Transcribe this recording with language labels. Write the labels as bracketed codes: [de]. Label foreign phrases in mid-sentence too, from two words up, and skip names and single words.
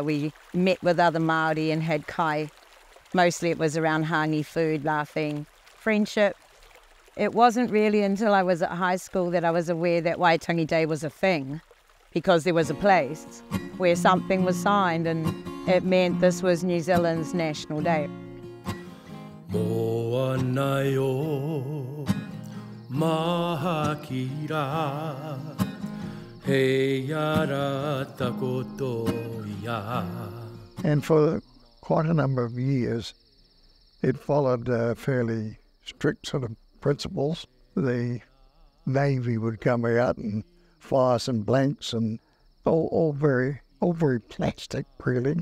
[en] We met with other Māori and had kai. Mostly it was around hangi food, laughing, friendship. It wasn't really until I was at high school that I was aware that Waitangi Day was a thing, because there was a place where something was signed and it meant this was New Zealand's National Day. [mi] Moana o mahakira he ara takoto ia. [en] And for quite a number of years, it followed fairly strict sort of principles. The Navy would come out and fire some blanks and all very plastic, really.